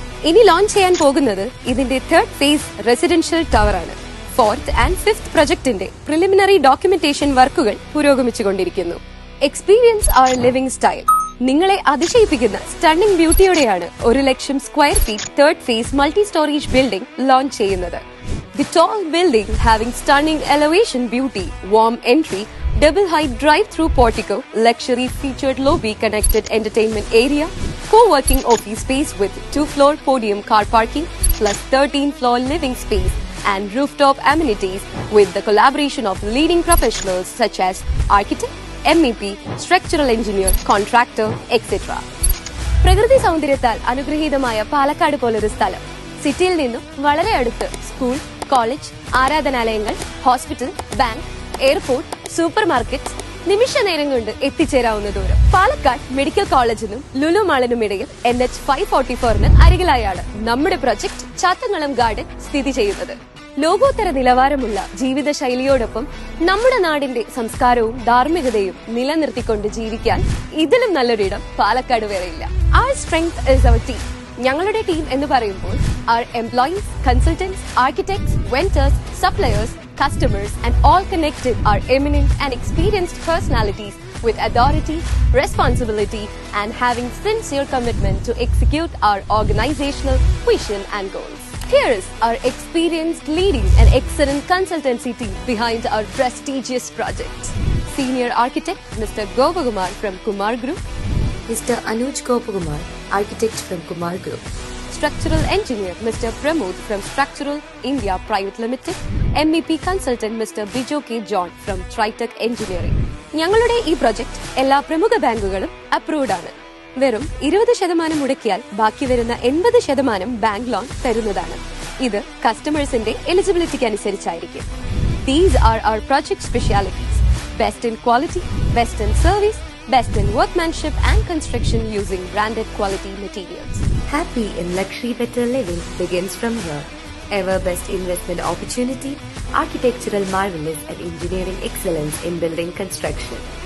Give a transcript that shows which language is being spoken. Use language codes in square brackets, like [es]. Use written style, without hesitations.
[ml] ഇനി ലോഞ്ച് ചെയ്യാൻ പോകുന്നത് ഇതിന്റെ തേർഡ് ഫേസ് റെസിഡൻഷ്യൽ ടവർ ആണ്. Fourth and fifth പ്രൊജക്ടിന്റെ preliminary documentation വർക്കുകൾ പുരോഗമിച്ചുകൊണ്ടിരിക്കുന്നു. [en] Experience our living style. [ml] നിങ്ങളെ അതിശയിപ്പിക്കുന്ന stunning ബ്യൂട്ടിയോടെയാണ് 1,00,000 square feet third phase multi storage building launch ചെയ്യുന്നത്. [en] The tall building having stunning elevation beauty, warm entry, double height drive-through portico, luxury featured lobby connected entertainment area, co-working office space with 2-floor podium car parking plus 13-floor living space and rooftop amenities with the collaboration of leading professionals such as architect, MEP, structural engineer, contractor, etc. [ml] പ്രകൃതി സൗന്ദര്യത്താൽ അനുഗ്രഹീതമായ പാലക്കാട് പോലൊരു സ്ഥലം. സിറ്റിയിൽ നിന്നും വളരെ അടുത്ത് school, college, ആരാധനാലയങ്ങൾ, hospital, bank, airport, super market നിമിഷ നേരം കൊണ്ട് എത്തിച്ചേരാവുന്ന ദൂരം. പാലക്കാട് മെഡിക്കൽ കോളേജിനും ലുലു മാളിനും ഇടയിൽ NH 544 അരികിലായാണ് നമ്മുടെ പ്രൊജക്ട് ചാത്തൻകുളം ഗാർഡൻ സ്ഥിതി ചെയ്യുന്നത്. ലോകോത്തര നിലവാരമുള്ള ജീവിത ശൈലിയോടൊപ്പം നമ്മുടെ നാടിന്റെ സംസ്കാരവും ധാർമ്മികതയും നിലനിർത്തിക്കൊണ്ട് ജീവിക്കാൻ ഇതിലും നല്ലൊരിടം പാലക്കാട് വേറെയില്ല. [en] Our strength is our team. [ml] ഞങ്ങളുടെ ടീം എന്ന് പറയുമ്പോൾ [en] our employees, consultants, architects, vendors, suppliers, customers and all connected are eminent and experienced personalities with authority, responsibility and having sincere commitment to execute our organizational vision and goals. Here is our experienced, leading and excellent consultancy team behind our prestigious projects. Senior Architect Mr. Gopakumar from Kumar Group, Mr. Anuj Gopakumar, Architect from Kumar Group, Structural Engineer Mr. Pramod from Structural India Private Limited, MEP Consultant Mr. Bijo K. John from Tritech Engineering. [ml] ഞങ്ങളുടെ ഈ project എല്ലാ പ്രമുഖ ബാങ്കുകളും approved ആണ്. വെറും 20% മുടക്കിയാൽ ബാക്കി വരുന്ന 80% bank loan തരുന്നതാണ്. ഇത് കസ്റ്റമേഴ്സിന്റെ എലിജിബിലിറ്റിക്ക് അനുസരിച്ചായിരിക്കും. [en] These are our project specialities: best in quality, best in service, best in workmanship and construction using branded quality materials. Happy in luxury better living begins from here. Ever best investment opportunity, architectural marvelous and engineering excellence in building construction.